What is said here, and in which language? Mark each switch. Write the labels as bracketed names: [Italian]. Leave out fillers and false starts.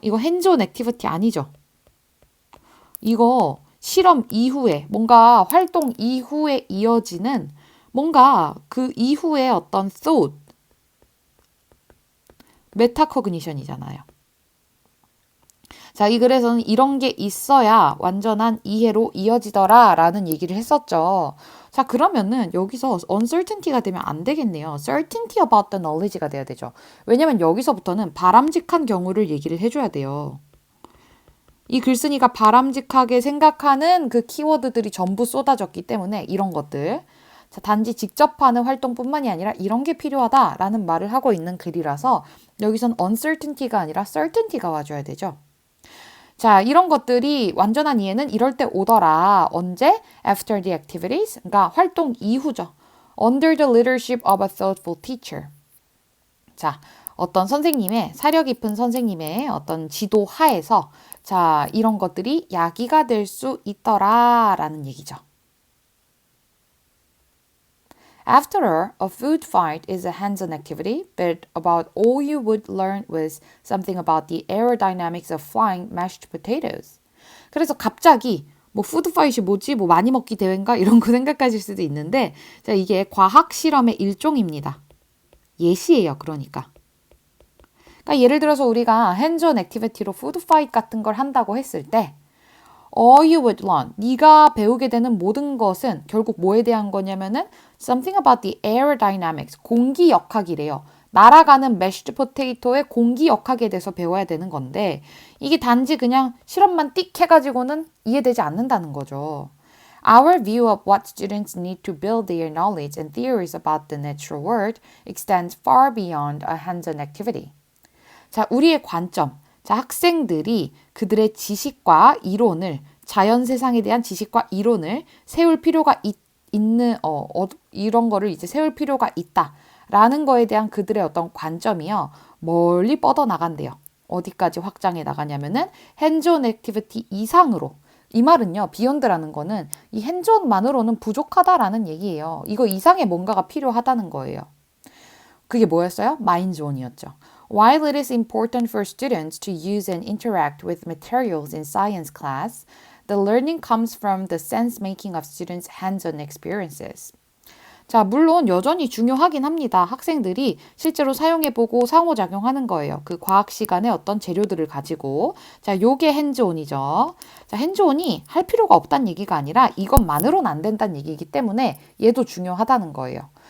[Korean] 이거 핸즈온 액티비티 아니죠? 이거 실험 이후에 뭔가 활동 이후에 이어지는 뭔가 그 이후에 어떤 thought, 메타코그니션이잖아요. 자, 이 글에서는 이런 게 있어야 완전한 이해로 이어지더라 라는 얘기를 했었죠. 자, 그러면은 여기서 uncertainty가 되면 안 되겠네요. [English] certainty about the knowledge가 [Korean] 돼야 되죠. 왜냐면 여기서부터는 바람직한 경우를 얘기를 해줘야 돼요. 이 글쓴이가 바람직하게 생각하는 그 키워드들이 전부 쏟아졌기 때문에 이런 것들. 자, 단지 직접 하는 활동뿐만이 아니라 이런 게 필요하다라는 말을 하고 있는 글이라서 여기선 uncertainty가 아니라 certainty가 와줘야 되죠. 자, 이런 것들이 완전한 이해는 이럴 때 오더라. 언제? [English] After the activities. [Korean] 그러니까 활동 이후죠. [English] Under the leadership of a thoughtful teacher. [Korean] 자, 어떤 선생님의, 사려 깊은 선생님의 어떤 지도 하에서 자, 이런 것들이 야기가 될 수 있더라 라는 얘기죠. [English] After all, a food fight is a hands-on activity, but about all you would learn was something about the aerodynamics of flying mashed potatoes. [Korean] 그래서 갑자기 뭐 푸드 파이트이 뭐지? 뭐 많이 먹기 대회인가? 이런 거 생각하실 수도 있는데 자, 이게 과학 실험의 일종입니다. 예시예요, 그러니까. 그러니까 예를 들어서 우리가 핸즈온 액티비티로 푸드 파이트 같은 걸 한다고 했을 때 [English] all you would learn, [Korean] 네가 배우게 되는 모든 것은 결국 뭐에 대한 거냐면은 [English] something about the aerodynamics, [Korean] 공기 역학이래요. 날아가는 mashed potato의 공기 역학에 대해서 배워야 되는 건데 이게 단지 그냥 실험만 띡 해가지고는 이해되지 않는다는 거죠. [English] Our view of what students need to build their knowledge and theories about the natural world extends far beyond a hands-on activity. [Korean] 자, 우리의 관점. 자, 학생들이 그들의 지식과 이론을 자연 세상에 대한 지식과 이론을 세울 필요가 있는 이런 거를 이제 세울 필요가 있다라는 거에 대한 그들의 어떤 관점이요. 멀리 뻗어 나간대요. 어디까지 확장해 나가냐면은 핸즈온 액티비티 이상으로. 이 말은요. 비욘드라는 거는 이 핸즈온만으로는 부족하다라는 얘기예요. 이거 이상의 뭔가가 필요하다는 거예요. 그게 뭐였어요? 마인드온이었죠. [English] While it is important for students to use and interact with materials in science class, the learning comes from the sense-making of students' hands-on experiences. [Korean] 자, 물론 여전히 중요하긴 합니다. 학생들이 실제로 사용해보고 상호작용하는 거예요. 그 과학 시간에 어떤 재료들을 가지고. 자, 요게 핸즈온이죠. 자, 핸즈온이 할 필요가 없다는 얘기가 아니라 이것만으로는 안 된다는 얘기이기 때문에 얘도 중요하다는 거예요.